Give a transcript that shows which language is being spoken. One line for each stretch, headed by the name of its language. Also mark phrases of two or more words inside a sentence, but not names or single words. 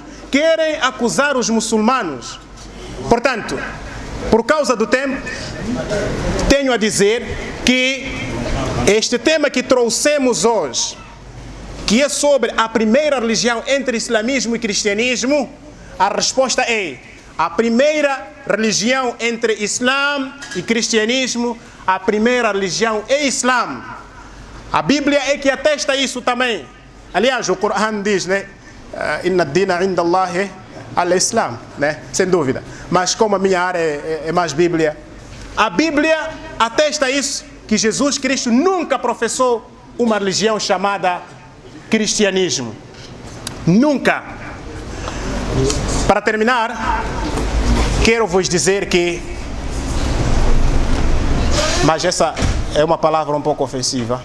Portuguese: Querem acusar os muçulmanos. Portanto, por causa do tempo, tenho a dizer que este tema que trouxemos hoje, que é sobre a primeira religião entre islamismo e cristianismo, a resposta é: a primeira religião entre Islã e cristianismo, a primeira religião é Islã. A Bíblia é que atesta isso também. Aliás, o Corão diz, né?
Arabic: إن الدين عند الله الإسلام,
Portuguese: né? Sem dúvida. Mas como a minha área é mais Bíblia, a Bíblia atesta isso, que Jesus Cristo nunca professou uma religião chamada cristianismo. Nunca. Para terminar, quero vos dizer que, mas essa é uma palavra um pouco ofensiva.